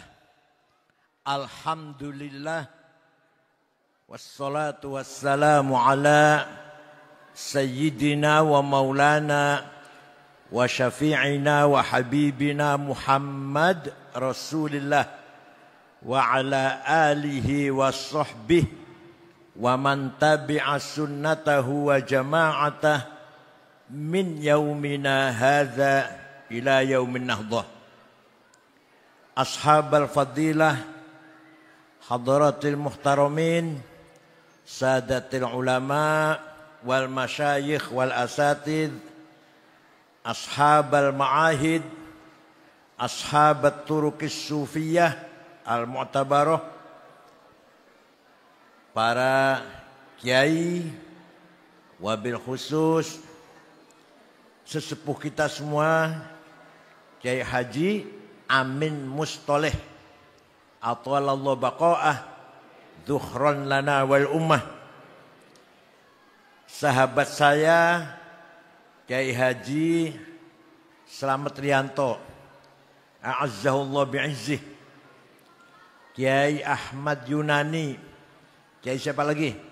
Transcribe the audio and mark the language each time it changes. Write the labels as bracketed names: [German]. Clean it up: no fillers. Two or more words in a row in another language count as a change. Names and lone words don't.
[Arabic] الحمد لله. والصلاة والسلام على سيدنا ومولانا وشفيعنا وحبيبنا محمد رسول الله وعلى آله وصحبه ومن تبع سنته وجماعته من يومنا هذا إلى يوم النهضة. أصحاب الفضيلة، حضرات المحترمين، سادات العلماء والمشايخ والأساتيذ، أصحاب المعاهد، أصحاب الطرق الصوفية المعتبرة, [Indonesian] para kiai, [Arabic] وبالخصوص [Indonesian] sesepuh kita semua, [Arabic] Kiai Haji Amin Mustoleh أطال الله بقاءه ذخرا لنا وللأمة. [Indonesian] Sahabat saya Kiai Haji Slamet Rianto [Arabic] أعزه الله بعزه, [Indonesian] Kiai Ahmad Yunani, Kiai siapa lagi?